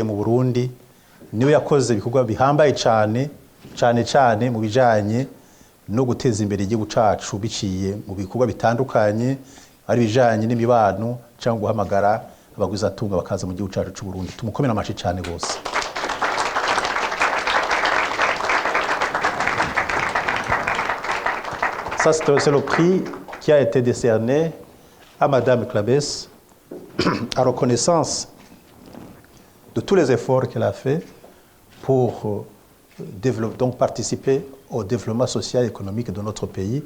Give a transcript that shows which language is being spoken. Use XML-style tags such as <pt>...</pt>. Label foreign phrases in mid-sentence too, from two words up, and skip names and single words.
<rn>mu Burundi, niwe yakoze ibikorwa bihambaye cyane mu bijanye no guteza imbere igihugu cacu biciye mu bikorwa bitandukanye, ari bijanye n'imibano cyangwa guhamagara abagwizatunga bakaza mu gihugu cacu c'u Burundi. Tumukomera amashi cyane gose.</rn> <fr>Ça, c'est le prix qui a été décerné à Madame Clabès à reconnaissance de tous les efforts qu'elle a fait pour donc participer au développement social et économique de notre pays.</fr>